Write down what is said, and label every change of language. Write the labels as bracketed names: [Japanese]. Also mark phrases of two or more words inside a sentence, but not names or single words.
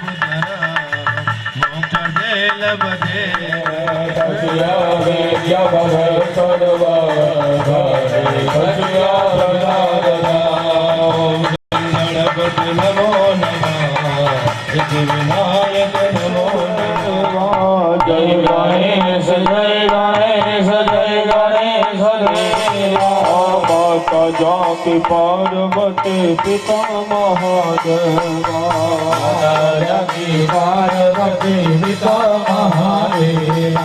[Sanskrit] पुत्रम् लभते गणपति नमो नमः, विनायक नमो नमः. [Hindi] जय गणेश जय गणेश जय गणेश देवा माता जाति पार्वती पिता महादेवा पार्वती पिता महादेवा.